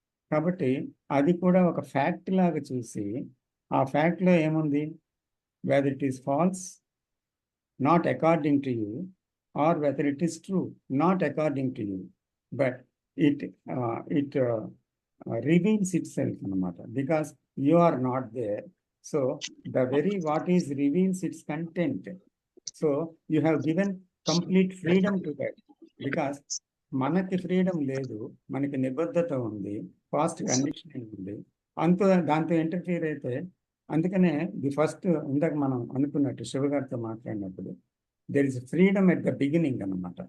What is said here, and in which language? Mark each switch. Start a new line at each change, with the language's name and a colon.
Telugu: కాబట్టి అది కూడా ఒక ఫ్యాక్ట్ లాగా చూసి ఆ ఫ్యాక్ట్లో ఏముంది,
English: Whether it is false not according to you, or whether it is true not according to you, but it it reveals itself అన్నమాట, because you are not there. So the very what is reveals its content. So you have given complete freedom to that, because
Telugu: మనకి freedom లేదు, మనకి నిబద్ధత ఉంది, fast conditioning ఉంది. దాంతో interfere అయితే, అందుకనే ఫస్ట్ ఇందాక మనం అనుకున్నట్టు శివగారితో మాట్లాడినప్పుడు
English: there is freedom at the beginning
Telugu: అన్నమాట.